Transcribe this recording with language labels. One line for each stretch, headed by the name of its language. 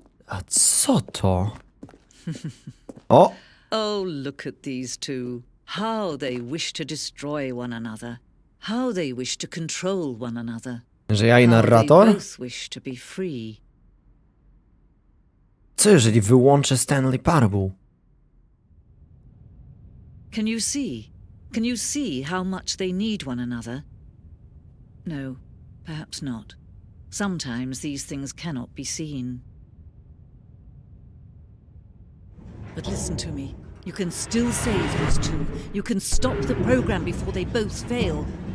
Polish: A co to? O!
English: Oh, look at these two. How they wish to destroy one another. How they wish to control one another.
Polish: Że ja i
English: How they
Polish: narrator?
English: both wish to be free.
Polish: Co jeżeli wyłączę Stanley Parable?
English: Can you see? Can you see how much they need one another? No, perhaps not. Sometimes these things cannot be seen. But listen to me. You can still save these two. You can stop the program before they both fail.